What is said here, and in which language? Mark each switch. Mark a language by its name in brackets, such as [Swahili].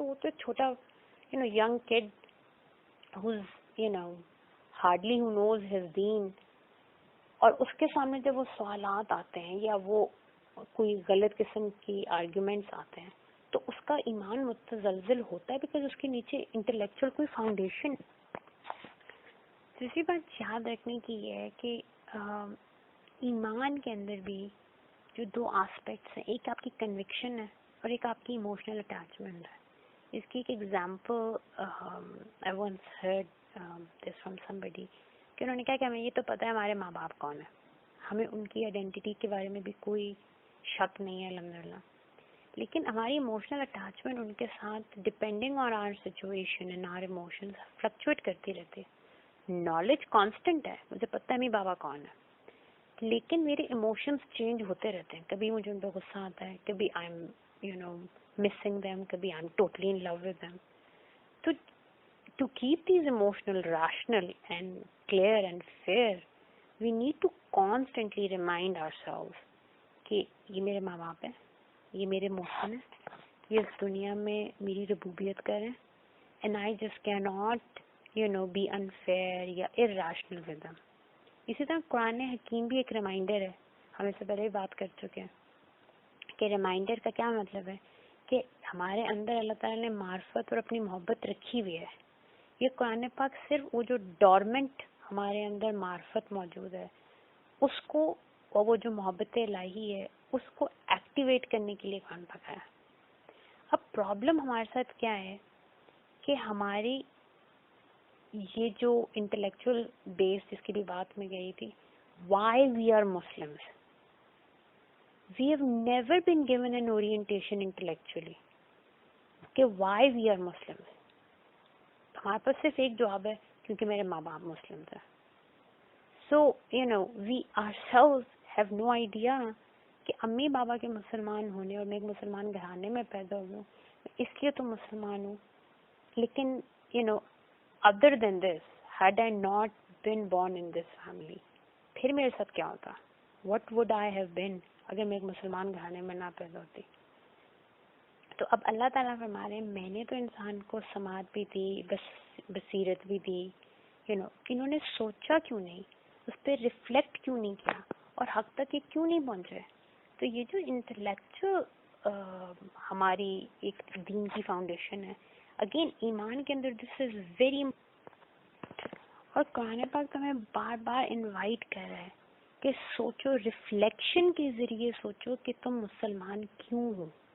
[Urdu] تو وہ تو ایک چھوٹا [English] young kid who's hardly who knows his deen، [Urdu] اور اس کے سامنے جب وہ سوالات آتے ہیں یا وہ کوئی غلط قسم کی آرگیومنٹس آتے ہیں تو اس کا ایمان متزلزل ہوتا ہے بیکاز اس کے نیچے انٹلیکچوئل کوئی فاؤنڈیشن. دوسری بات یاد رکھنے کی یہ ہے کہ ایمان کے اندر بھی جو 2 آسپیکٹس ہیں، ایک آپ کی کنوکشن ہے اور ایک آپ کی ایموشنل اٹیچمنٹ ہے. اس کی ایک example [English] I once heard this from somebody [Urdu] کہ انہوں نے کہا کہ ہمیں یہ تو پتہ ہے ہمارے ماں باپ کون ہیں, ہمیں ان کی آئیڈینٹی کے بارے میں بھی کوئی شک نہیں ہے الحمدللہ, لیکن ہماری ایموشنل اٹیچمنٹ ان کے ساتھ [English] depending on our situation and our emotions [Urdu] fluctuate کرتی رہتی ہے. نالج کانسٹنٹ ہے, مجھے پتہ ہے میری بابا کون ہے, لیکن میرے ایموشنز چینج ہوتے رہتے ہیں. کبھی مجھے ان پہ غصہ آتا ہے, کبھی [English] I am missing them, [Urdu] کبھی [English] I'm totally in love with them. So to keep these emotional rational and clear and fair, we need to constantly remind ourselves [Urdu] کہ یہ میرے ماں باپ ہیں, یہ میرے محسن ہیں, یہ اس دنیا میں میری ربوبیت کر ہیں, [English] and I just cannot be unfair یا irrational with them. [Urdu] اسی طرح قرآن حکیم بھی ایک ریمائنڈر ہے, ہم اس سے پہلے بھی بات کر چکے ہیں کہ ریمائنڈر کا کیا مطلب ہے کہ ہمارے اندر اللہ تعالیٰ نے معرفت اور اپنی محبت رکھی ہوئی ہے. یہ قرآن پاک صرف وہ جو ڈورمنٹ ہمارے اندر معرفت موجود ہے اس کو, اور وہ جو محبت الہی ہے اس کو ایکٹیویٹ کرنے کے لیے قرآن پاک ہے. اب پرابلم ہمارے ساتھ کیا ہے کہ ہماری یہ جو انٹلیکچوئل بیس جس کی بھی بات میں گئی تھی, [English] why we are Muslims, we have never been given an orientation intellectually [Urdu] کہ [English] why we are Muslims. [Urdu] ہمارے پاس صرف ایک جواب ہے, کیونکہ میرے ماں باپ مسلم تھے. [English] So we ourselves have no idea [Urdu] کہ امی بابا کے مسلمان ہونے اور میں ایک مسلمان گھرانے میں پیدا ہوئی ہوں, اس لیے تو مسلمان ہوں. [English] لیکن other than this, had I not been born in this family, [Urdu] پھر میرے ساتھ کیا ہوتا, [English] what would I have been [Urdu] اگر میں ایک مسلمان گھرانے میں نہ پیدا ہوتی. تو اب اللہ تعالیٰ فرما رہے ہیں میں نے تو انسان کو سماعت بھی دی, بصیرت بھی دی, انہوں نے سوچا کیوں نہیں, اس پہ ریفلیکٹ کیوں نہیں کیا, اور حق تک یہ کیوں نہیں پہنچے. تو یہ جو انٹلیکچوئل ہماری ایک دین کی فاؤنڈیشن ہے, اگین ایمان کے اندر [English] this is very, [Urdu] اور قرآن پاک ہمیں بار بار انوائٹ کر رہا ہے کہ سوچو, ریفلیکشن کے ذریعے سوچو کہ تم مسلمان کیوں ہو.